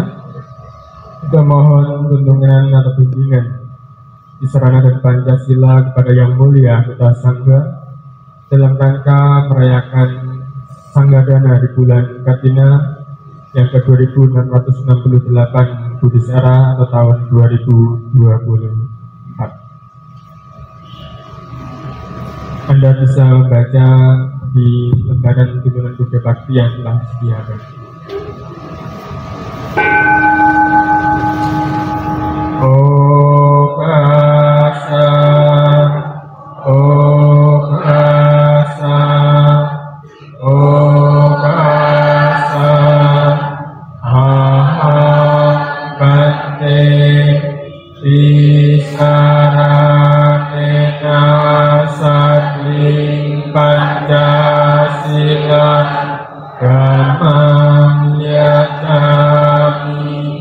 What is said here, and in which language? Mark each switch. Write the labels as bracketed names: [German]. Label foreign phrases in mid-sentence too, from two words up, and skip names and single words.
[Indonesian] Kita mohon tuntunan atau bimbingan Tisarana dan Pancasila kepada Yang Mulia Anggota Sangha dalam rangka merayakan Sanggadana di bulan Katina yang ke-2668 Buddhis Era atau tahun 2020. Anda bisa membaca di lembaran tuntunan Buddha Bhakti yang telah disediakan. [Pali] Okasa, okasa, okasa, aham bante tisaranena satling Pancasila dhammam yacami